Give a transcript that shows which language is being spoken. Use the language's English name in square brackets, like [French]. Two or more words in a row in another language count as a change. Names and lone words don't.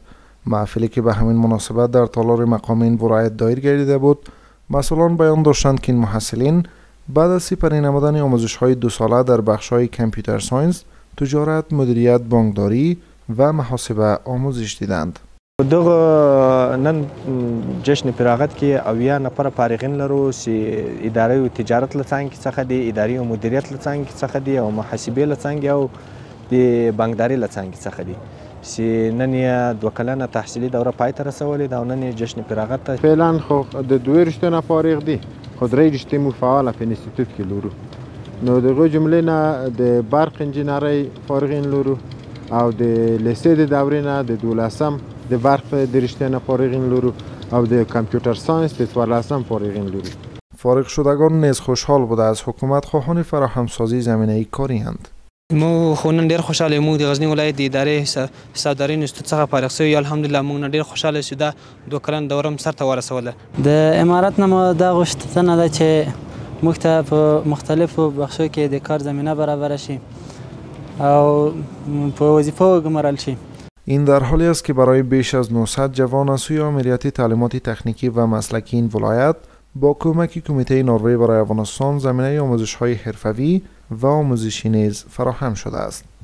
[Persian] محفلی که به همین مناسبت در تالار مقام این ولایت دایر گردیده بود، مسئولان بیان داشتند که این محصلین بعد از سپری نمودن آموزش‌های 2 ساله در بخش‌های کامپیوتر ساینس، تجارت، مدیریت، بانکداری و محاسبه آموزش دیدند. [Pashto] نن جشن فراغت کې اویا نفر فارغین لرو چې ادارې او تجارت له څنګه څخه دي، ادارې او مدیریت له څنګه څخه دي، او محاسبې له څنګه او د بانکداري له څنګه څخه دي چې نن یې 2 کلنه تحصیلي دوره پای ته رسولې ده او نن یې جشن فراغت ته فعلا خو د 2 رشتو فارغ دي، خو 3 رشتې مو فعاله په انسټیټوټ کې لرو. نو دغه جملې نه د برق انجینرۍ فارغین لرو او د لیسې د دورې نه د 12م د برق د رشته نه فارغین لرو او د کامپیوتر ساینس د 14م فارغین لرو. [Persian] فارغ شدگان نیز خوشحال بوده از حکومت خواهان فراهمسازی زمینه‌ای کاری اند. [Pashto] مو خو نن ډیر خوشاله مو د غزنی ولایت د ادارې حسابداري انسټیټوټ څخه فارغ شوی. الحمدلله موږ نن ډیر خوشاله شو دا 2 کلن دورم سر ته ورسوله. د امارات نه دا غوښتنه ده چې موږ ته په مختلفو بخشو کې د کار زمینه برابر شي او په وظیفه وګمارل شي. [Persian] این در حالی است که برای بیش از 900 جوان از سوی آمریتی تعلیمات تکنیکی و مسلکی این ولایت با کمک کمیته نروژ برای افغانستان زمینه آموزش‌های حرفه‌ای و آموزشی نیز فراهم شده است.